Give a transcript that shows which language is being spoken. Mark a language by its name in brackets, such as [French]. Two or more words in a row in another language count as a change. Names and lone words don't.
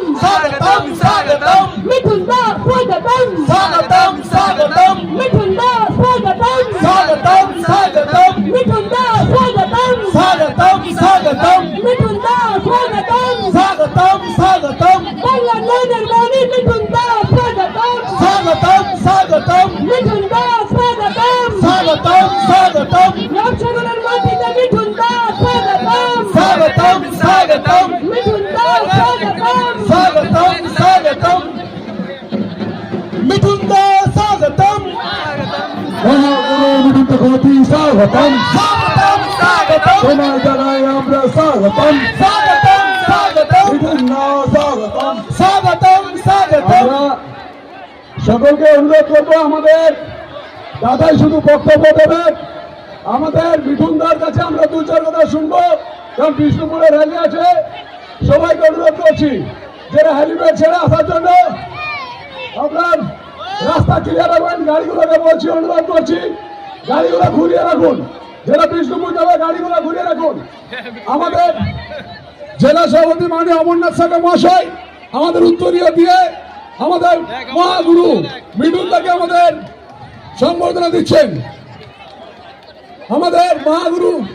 [Bangla] স্বাগতম স্বাগতম মিথুন দা স্বাগতম স্বাগতম স্বাগতম মিথুন দা স্বাগতম স্বাগতম স্বাগতম মিথুন দা স্বাগতম স্বাগতম স্বাগতম মিথুন দা স্বাগতম স্বাগতম স্বাগতম बांग्लादेशের মনি মিথুন দা स्वागतम স্বাগতম স্বাগতম মিথুন দা স্বাগতম স্বাগতম স্বাগতম রাজশাহীর মাটিতে মিথুন দা स्वागतम স্বাগতম স্বাগতম মিথুন দা স্বাগতম স্বাগতম স্বাগতম মিথুন দা স্বাগতম স্বাগতম স্বাগতম স্বাগতম তোমার জানাই আমরা স্বাগতম স্বাগতম স্বাগতম মিথুন দা স্বাগতম স্বাগতম স্বাগতম আমরা সকলকে অনুরোধ করবো আমাদের দাদাই শুধু বক্তব্য দেবেন আমাদের মিঠুনদার কাছে আমরা দু চার কথা শুনবো কারণ বিষ্ণুপুরে র্যালি আছে সবাইকে অনুরোধ করছি যারা হেলিপ্যাড ছেড়ে আসার জন্য আপনার রাস্তা ক্লিয়ার রাখবেন গাড়িগুলোকে বলছি অনুরোধ করছি গাড়িগুলো ঘুরিয়ে রাখুন যারা বিষ্ণুপুর যাবে গাড়িগুলো ঘুরিয়ে রাখুন আমাদের জেলা সভাপতি মাননীয় অমরনাথ সাগর মহাশয় আমাদের উত্তরীয় দিয়ে আমাদের মহাগুরু মিঠুনদাকে আমাদের সংবর্ধনা দিচ্ছেন আমাদের মহাগুরু